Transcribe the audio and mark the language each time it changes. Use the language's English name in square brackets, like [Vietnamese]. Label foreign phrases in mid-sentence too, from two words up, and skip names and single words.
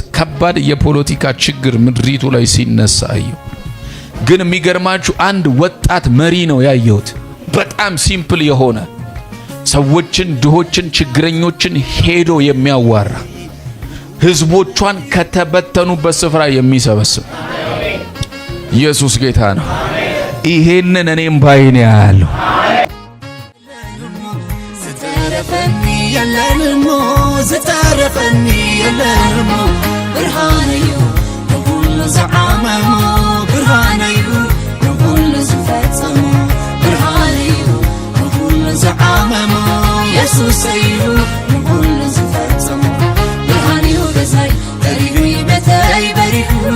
[Amharic] ከባድ የፖለቲካ ችግር ምድሪቱ ላይ ሲነሳ አየሁ። ግን የሚገርማችሁ አንድ ወጣት መሪ ነው ያየሁት። በጣም ሲምፕል የሆነ ሰዎችን፣ ድሆችን፣ ችግረኞችን ሄዶ የሚያዋራ ህዝቦቿን ከተበተኑበት ስፍራ የሚሰበስብ ኢየሱስ ጌታ ነው። ይሄንን እኔም ባይኔ ያያለሁ። [Tigrinya] ዝተረፈኒ የለሞ ብርሃነዩ ንኩሉ ዝዓመሞ ብርሃነዩ ንኩሉ ዝፈጸሞ ብርሃነዩ ንኩሉ ዝዓመሞ ኢየሱሰዩ ንኩሉ ዝፈጸሞ ብርሃነዩ ገዛይ በሪሁ ቤተይ በሪሁ